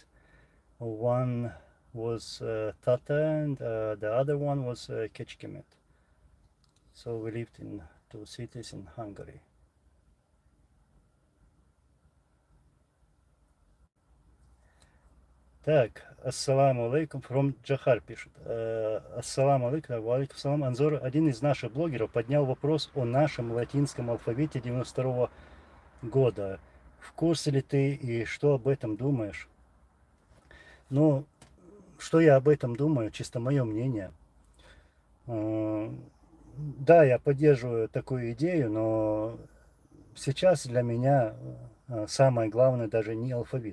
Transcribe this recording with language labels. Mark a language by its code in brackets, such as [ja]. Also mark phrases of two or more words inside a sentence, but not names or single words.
[en] One was Tata, and the other one was Kecskemét. So we lived in two cities in Hungary. [ru] Так, [ar] السلام عليكم, [ru] from Джахар пишет. [ar] السلام عليكم, وعليكم السلام. [ru] Анзор, один из наших блогеров, поднял вопрос о нашем латинском алфавите 92 года. В курсе ли ты и что об этом думаешь? Ну, что я об этом думаю, чисто мое мнение. Да, я поддерживаю такую идею, но сейчас для меня самое главное даже не алфавит.